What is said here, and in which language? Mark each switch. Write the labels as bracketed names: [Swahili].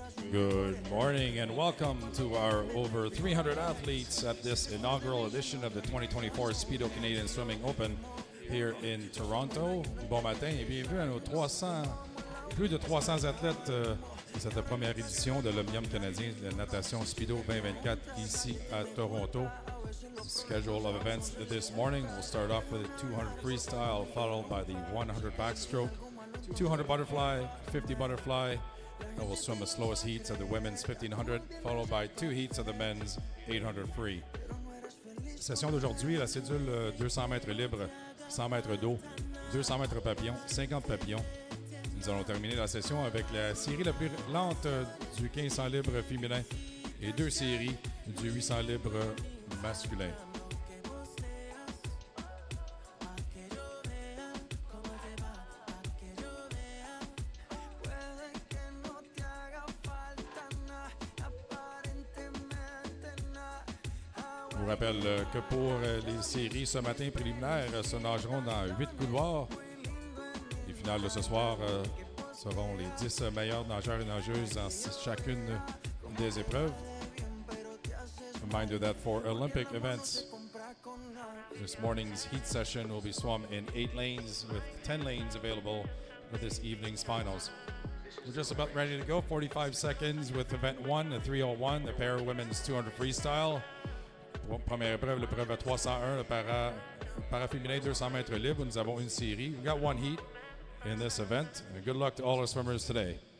[English] Good morning and welcome to our over 300 athletes at this inaugural edition of the 2024 Speedo Canadian Swimming Open here in Toronto. [French] Bon matin et bienvenue à nos plus de 300 athlètes de cette première édition de l'Omnium canadien de natation Speedo 2024 ici à Toronto. [English] The schedule of events this morning will start off with a 200 freestyle followed by the 100 backstroke, 200 butterfly, 50 butterfly. And we'll swim the slowest heats of the women's 1500, followed by 2 heats of the men's 800 free. [French] Session d'aujourd'hui, la cédule 200 mètres libre, 100 mètres d'eau, 200 mètres papillon, 50 papillons. Nous allons terminer la session avec la série la plus lente du 1500 libre féminin et 2 séries du 800 libre masculin. Je vous rappelle que pour les séries ce matin préliminaires se nageront dans 8 couloirs. Les finales de ce soir seront les 10 meilleurs nageurs et nageuses dans chacune des épreuves. [English] Reminder that for Olympic events, this morning's heat session will be swum in 8 lanes with 10 lanes available for this evening's finals. We're just about ready to go. 45 seconds with event 1, the 301, the para women's 200 freestyle. [French] Première épreuve, l'épreuve à 301, le para féminin 200 mètres libre. Nous avons une série. [English] We got one heat in this event. And good luck to all our swimmers today.